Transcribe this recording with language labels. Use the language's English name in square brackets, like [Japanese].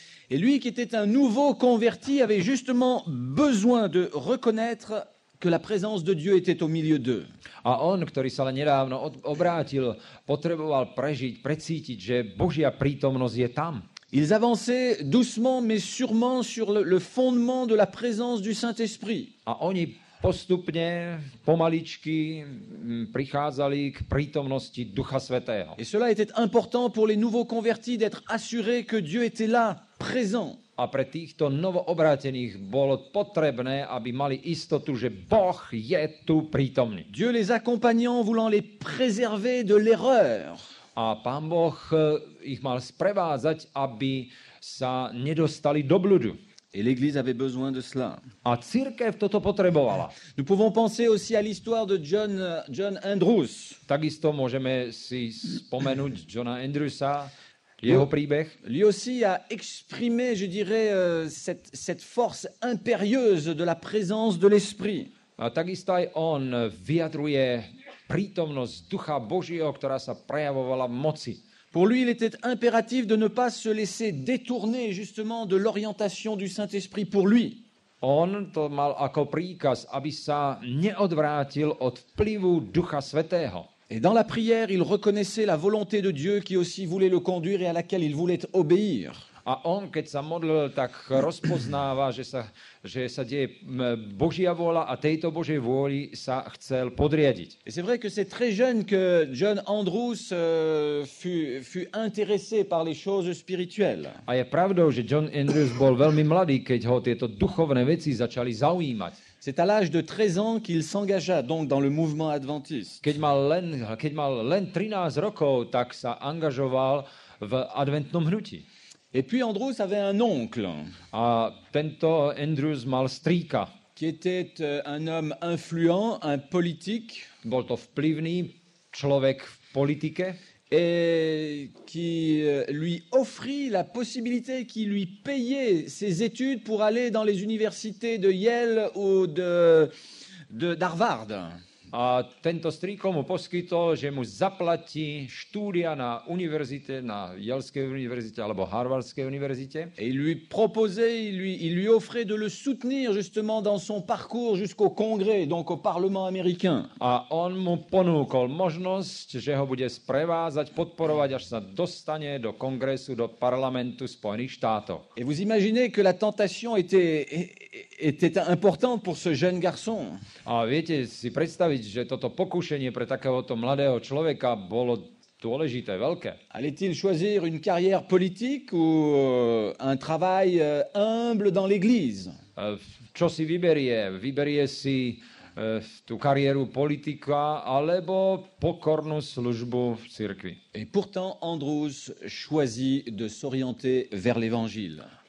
[French] Et lui, qui était un nouveau converti, avait justement besoin de reconnaître que la présence de Dieu était au milieu d'eux. [Slovak] A on, ktorý sa len nedávno obrátil, potreboval prežiť, precítiť, že Božia prítomnosť je tam. [French] Ils avançaient doucement mais sûrement sur le fondement de la présence du Saint-Esprit. [Slovak] A oni postupne, pomaličky prichádzali k prítomnosti Ducha Svätého. [French] Et cela était important pour les nouveaux convertis d'être assurés que Dieu était là, présent. [Slovak] A pre týchto novoobrátených bolo potrebné, aby mali istotu, že Boh je tu prítomný. [French] Dieu les accompagnant, voulant les préserver de l'erreur. [Slovak] A Pán Boh ich mal sprevádzať, aby sa nedostali do bludu. [French] Et l'Église avait besoin de cela. [Slovak] A cirkev toto potrebovala. [French] Nous pouvons penser aussi à l'histoire de John Andrews. [Slovak] Takisto môžeme si spomenúť Johna Andrewsa, jeho príbeh. [French] Lui aussi a exprimé, je dirais, cette force impérieuse de la présence de l'Esprit. [Slovak] A takisto aj on vyjadruje prítomnosť Ducha Božieho, ktorá sa prejavovala v moci. [French] Pour lui, il était impératif de ne pas se laisser détourner justement de l'orientation du Saint-Esprit pour lui. [Slovak] On to mal ako príkaz, aby sa neodvrátil od vplyvu Ducha Svätého. [French] Et dans la prière, il reconnaissait la volonté de Dieu qui aussi voulait le conduire et à laquelle il voulait obéir. [Slovak] A on, keď sa modlil, tak rozpoznáva, že sa deje Božia vôľa a tejto Božej vôli sa chcel podriadiť. [French] Et c'est vrai que c'est très jeune que John Andrews fut intéressé par les choses spirituelles. [Slovak] A je pravdou, že John Andrews bol veľmi mladý, keď ho tieto duchovné veci začali zaujímať. [French] C'est à l'âge de 13 ans qu'il s'engagea donc dans le mouvement adventiste. [Slovak] Keď mal len 13 rokov, tak sa angažoval v adventnom hnutí. [French] Et puis Andrews avait un oncle [Slovak] A tento Andrews mal strýka. [French] qui était un homme influent, un politique, [Slovak] Bol to vplyvný človek v politike [French] et qui lui offrit la possibilité, qui lui payait ses études pour aller dans les universités de Yale ou d'Harvard. [Slovak] a tento strýko mu poskytol, že mu zaplatí štúdia na univerzite, na Yaleskej univerzite alebo Harvardskej univerzite. [French] Et il lui proposait, il lui offrait de le soutenir justement dans son parcours jusqu'au Congrès, donc au Parlement américain. [Slovak] A on mu ponúkol možnosť, že ho bude sprevázať, podporovať, až sa dostane do kongresu, do parlamentu Spojených štátov. [French] Et vous imaginez que la tentation était importante pour ce jeune garçon. [Slovak] A viete si predstaviť, že toto pokušenie pre takéhoto mladého človeka bolo dôležité, veľké. [French] Allait-il choisir une carrière politique ou un travail humble dans l'Église? [Slovak] Čo si vyberie? Vyberie si tú kariéru politika alebo pokornú službu v cirkvi. [French] Et pourtant, Andrews choisit de s'orienter vers l'Évangile.